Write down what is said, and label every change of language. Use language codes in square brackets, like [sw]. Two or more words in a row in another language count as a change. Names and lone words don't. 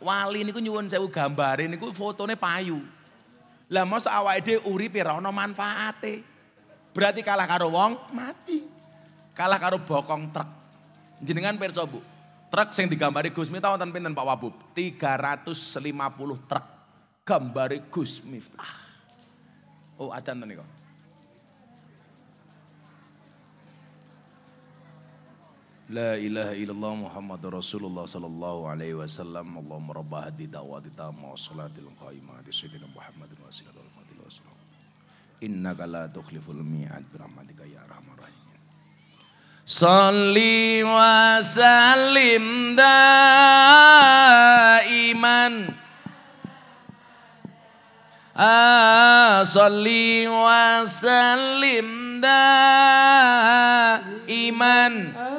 [jv] Wali niku nyuwun sewu gambare niku fotone payu. Lah mosok awake dhewe uripe ora ana manfaate. Berarti kalah karo wong mati. Kalah karo bokong truk. Jenengan pirsa, Bu. Truk sing digambari Gus Miftah wonten pinten Pak Wabub? 350 truk gambari Gus Miftah. Oh, adzan to niku. [ar] لا إله إلا الله محمد رسول الله صلى الله عليه وسلم. اللهم رب هذه الدعوة التامة والصلاة القائمة دي سيدنا محمد وصلى الله عليه وسلم. إنك لا تخلف الميعاد برحمتك يا أرحم الراحمين. صل وسلم دائما. صل وسلم دائما.